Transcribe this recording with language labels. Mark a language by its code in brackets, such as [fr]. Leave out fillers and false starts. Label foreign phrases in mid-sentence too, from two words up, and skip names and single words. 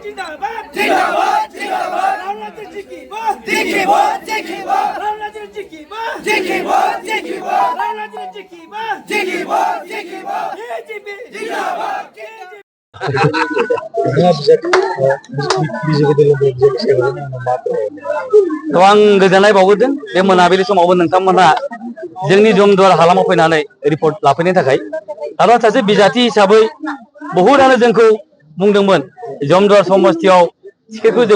[hi] जिंदाबाद जिंदाबाद जिंदाबाद राहुल गांधी की बात राहुल गांधी की बात राहुल गांधी की बात बीजेपी जिंदाबाद [brx] आं गोजोननाय बावहरदों बे मोनाबिलि समावबो नोंथांमोनहा जोंनि जमदुवार हालामाव फैनानै रिपर्ट लाफैनो थाखाय आरो सासे बिजाथि हिसाबै बहुतानो जोंखौ बुंदोंमोन जमदुवार समस्तियाव टिकेटखौ जों